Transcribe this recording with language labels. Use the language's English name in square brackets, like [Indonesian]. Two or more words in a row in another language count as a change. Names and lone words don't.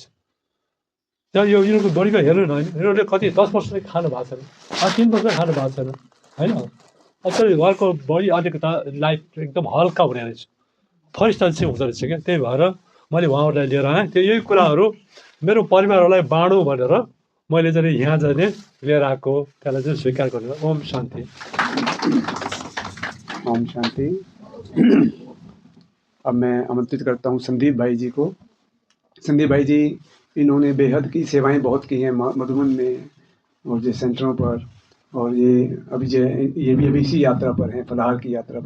[Nepali] त्यहाँ यो यिनीहरूको बडीको हेर्नु न, यिनीहरूले कति 10 वर्ष खानु भएको छैन, 3 वर्ष खानु भएको छैन होइन। अझै उहाँको बडी अलिकता लाइफ एकदम हल्का हुने रहेछ, फरिस्ता चाहिँ हुँदो रहेछ क्या। त्यही भएर मैले उहाँहरूलाई लिएर आएँ। त्यो यही कुराहरू मेरो परिवारहरूलाई बाँडौँ भनेर मैले चाहिँ यहाँ जाने लिएर आएको, त्यसलाई चाहिँ स्वीकार गरेर। ओम शान्ति। ओम शांति। [Hindi] अब मैं आमंत्रित करता हूँ संदीप भाई जी को। संदीप भाई जी इन्होंने बेहद की सेवाएं बहुत की हैं मधुबन में और जो सेंटरों पर, और ये भी अभी इसी यात्रा पर हैं, फलाहार की यात्रा पर।